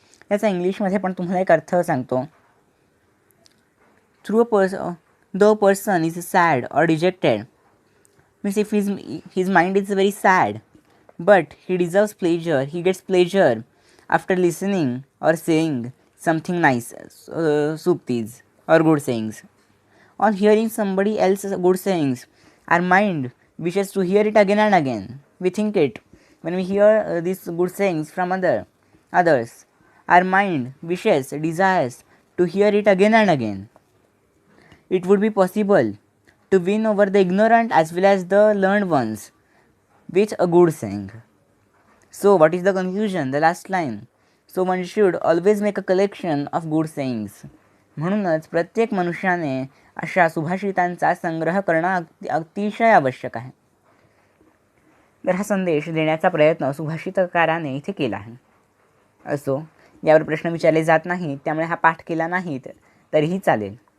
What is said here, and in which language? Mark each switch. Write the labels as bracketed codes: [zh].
[mr] याचा इंग्लिशमध्ये पण तुम्हाला एक अर्थ सांगतो. [en] Through the person is sad or dejected, means if his mind is very sad but he deserves pleasure, he gets pleasure after listening or saying something nice, suktis or good sayings. On hearing somebody else's good sayings, our mind wishes to hear it again and again. We think it. When we hear these good sayings from others, our mind wishes, desires to hear it again and again. It would be possible to win over the ignorant as well as the learned ones with a good saying. So what is the conclusion? The last line. So one should always make a collection of good sayings. [mr] म्हणूनच प्रत्येक मनुष्याने अशा सुभाषितांचा संग्रह करणं अतिशय आवश्यक आहे. तर हा संदेश देण्याचा प्रयत्न सुभाषितकाराने इथे केला आहे. असो, यावर प्रश्न विचारले जात नाहीत, त्यामुळे हा पाठ केला नाहीत तरीही चालेल.